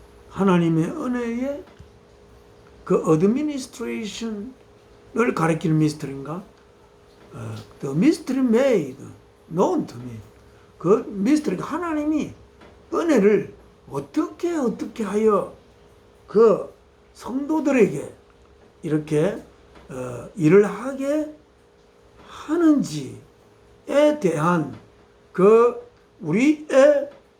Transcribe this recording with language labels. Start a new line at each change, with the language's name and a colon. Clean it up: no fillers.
Korean: 하나님의 은혜의 그 administration을 가리키는 미스터리인가?
English: The mystery made known to me.
Korean: 그 미스터리가 하나님이 은혜를 어떻게 하여 그 성도들에게 이렇게 일을 하게 하는지에 대한 그 우리의